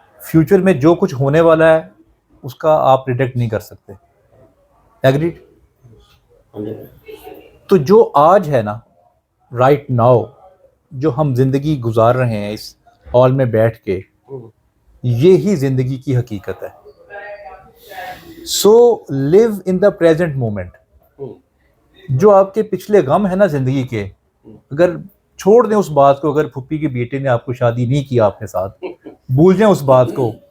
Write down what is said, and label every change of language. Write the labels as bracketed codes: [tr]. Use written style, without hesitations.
[ur] Future میں جو کچھ ہونے والا ہے اس کا آپ پریڈکٹ نہیں کر سکتے. ایگریڈ؟ تو جو آج ہے نا، [en] right now, [ur] جو ہم زندگی گزار رہے ہیں اس ہال میں بیٹھ کے، یہی زندگی کی حقیقت ہے. [en] So live in the present moment. [ur] جو آپ کے پچھلے غم ہے نا زندگی کے، اگر چھوڑ دیں اس بات کو، اگر پھپھی کے بیٹے نے آپ کو شادی نہیں کیا اپنے ساتھ، بھول جائیں اس بات کو.